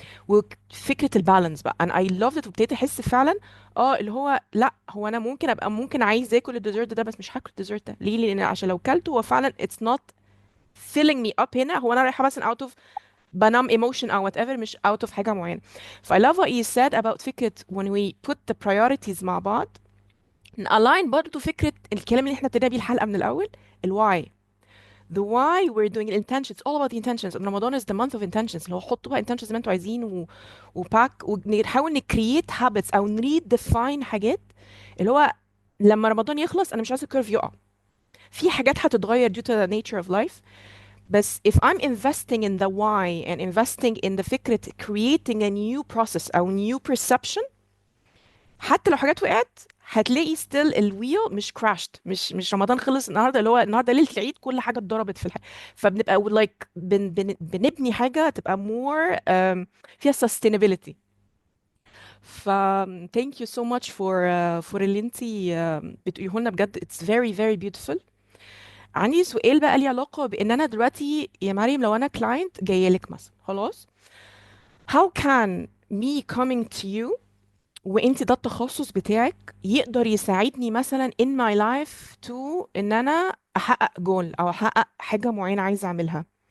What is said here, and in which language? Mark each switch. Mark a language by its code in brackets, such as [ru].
[ar] وفكره البالانس بقى انا [en] I loved it، [ar] وابتديت احس فعلا اه اللي هو لا هو انا ممكن ابقى ممكن عايز اكل الديزرت ده، بس مش هاكل الديزرت ده ليه، لان عشان لو كلته هو فعلا [en] it's not filling me up [ar] هنا، هو انا رايحه مثلا [en] out of [ar] بنام emotion او [en] whatever، [ar] مش out of حاجه معينه. ف [en] I love what you said about [ar] فكره [en] when we put the priorities [ar] مع بعض [en] align [ar] برضه فكره الكلام اللي احنا ابتدينا بيه الحلقه من الاول، الواي. [en] The why we're doing the intentions. It's all about the intentions. And Ramadan is the month of intentions. [ar] اللي هو حطوا بقى intentions زي ما انتوا عايزين وباك ونحاول نكريت [en] habits [ar] او نريدefine حاجات اللي هو لما رمضان يخلص انا مش عايزه الكيرف يقع. في حاجات هتتغير [en] due to the nature of life. [ar] بس [en] if I'm investing in the [ar] why and investing in the فكرة [en] creating a new process [ar] أو [en] new perception، [ar] حتى لو حاجات وقعت هتلاقي [en] still [ar] الويل مش [en] crashed، [ar] مش رمضان خلص النهارده اللي هو النهارده ليلة العيد كل حاجة اتضربت في الحياة. فبنبقى [en] like [ar] بنبني حاجة تبقى [en] more [ar] فيها sustainability. [en] ف thank you so much for [ar] اللي انتي بتقوليه لنا بجد [en] it's very very beautiful. [ar] عندي سؤال بقى ليه علاقة بإن أنا دلوقتي يا مريم لو أنا كلاينت جاية لك مثلا خلاص، [en] how can me coming to you [ar] وانت ده التخصص بتاعك يقدر يساعدني مثلا [en] in my life to [ar] ان انا احقق جول او احقق حاجة معينة عايزة اعملها.